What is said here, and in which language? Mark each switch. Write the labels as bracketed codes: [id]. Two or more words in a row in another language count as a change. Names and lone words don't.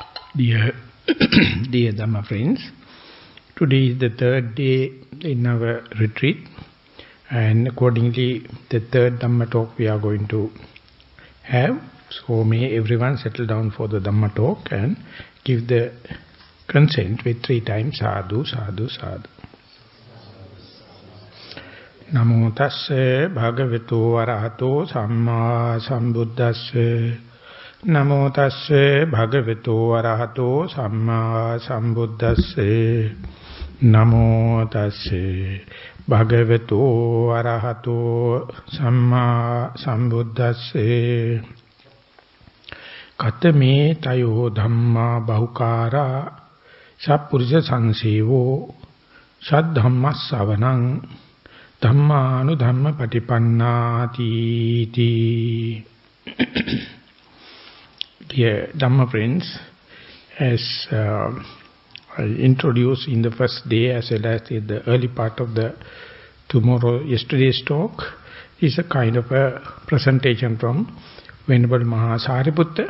[en] Dear, dear Dhamma friends, today is the third day in our retreat, and accordingly the third Dhamma talk we are going to have. So may everyone settle down for the Dhamma talk and give the consent with 3 times [pi] sadhu, sadhu, sadhu. Namo tasse bhagavato arahato samma sambuddhasse. Namo tasse bhagavato arahato samma sambuddhasse. Namo tasse bhagavato arahato samma sambuddhasse. Katame tayo dhamma bahukara sappurisa sansevo sad dhamma savanang Dhammānu dhamma patipannāti. [en] Dear Dhamma friends, as I introduced in the first day as well as in the early part of the yesterday's talk, is a kind of a presentation from Venerable Mahasariputta.